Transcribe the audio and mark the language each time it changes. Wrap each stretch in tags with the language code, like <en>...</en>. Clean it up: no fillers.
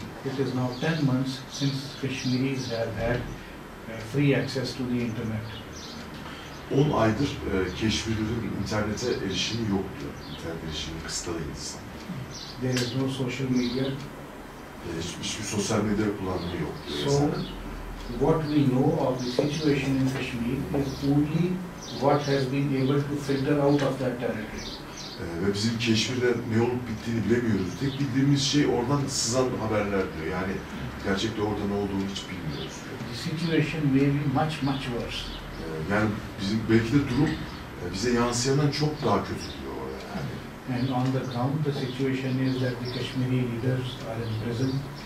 <en>It is now 10 months since Kashmiris have had free access to the internet.</en> <tr>10 aydır Keşmirlilerin internete erişimi yok diyor. İnternet erişimi kısıtlı Hindistan.</tr> <en>There is no social media.</en> <tr>Hiçbir sosyal medya kullanımı yok diyor.</tr> <en>So, what we know of the situation in Kashmir is only what has been able to filter out of that territory.</en> <tr>Ve bizim Keşmir'de ne olup bittiğini bilemiyoruz. Tek bildiğimiz şey oradan sızan haberler diyor. Yani gerçekte orada ne olduğunu hiç bilmiyoruz diyor.</tr> <en>The situation may be much worse.</en> <tr>Yani bizim belki de durum bize yansıyandan çok daha kötü diyor orada yani.</tr> <en>And on the ground, the situation is that the Kashmiri leaders are in prison.</en>